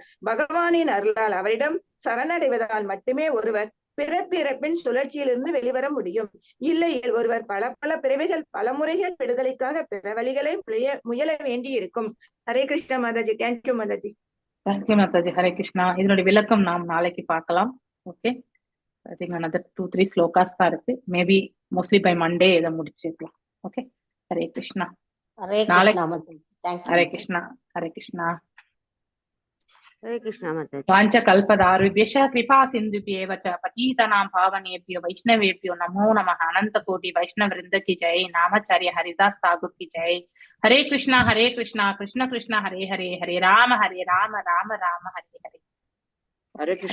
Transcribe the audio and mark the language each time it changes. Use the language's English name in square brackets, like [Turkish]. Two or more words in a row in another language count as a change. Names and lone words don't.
[Tamil] பகவானின் அருளால் அவரிடம் சரணடைவதால் மட்டுமே ஒருவர் பிறப்பிறப்பின் சுழற்சியிலிருந்து வெளிவர முடியும். இல்லையில் ஒருவர் பல பிறவிகள் பல முறைகள் விடுதலைக்காக பிற வழிகளை முயல வேண்டி இருக்கும். ஹரே கிருஷ்ணா மாதாஜி. தேங்க்யூ மாதாஜி. தேங்க்யூ மாதாஜி. ஹரே கிருஷ்ணா. இதனுடைய விளக்கம் நாம் நாளைக்கு பார்க்கலாம். ஓகே, [English] I think another [Tamil] 2-3 ஸ்லோகாஸ் தான் இருக்கு. [English] maybe mostly by Monday [Tamil] இதை முடிச்சிருக்கலாம். ஓகே, ஹரே கிருஷ்ணா. நாளைக்கு ஹரே கிருஷ்ணா. ஹரே கிருஷ்ணா. [Hindi] हरे कृष्णा माताजी. [Sanskrit] वाञ्च कल्पदारुभ्यश्च कृपा सिन्धुभ्येव च पतितानां पावनेभ्यो वैष्णवेभ्यो नमो नमः. [Hindi] अनंत कोटि वैष्णव वृंद की जय. नामाचार्य हरिदास ठाकुर की जय. [Sanskrit] हरे कृष्णा कृष्ण कृष्ण हरे हरे, हरे राम राम राम हरे हरे. हरे कृष्ण.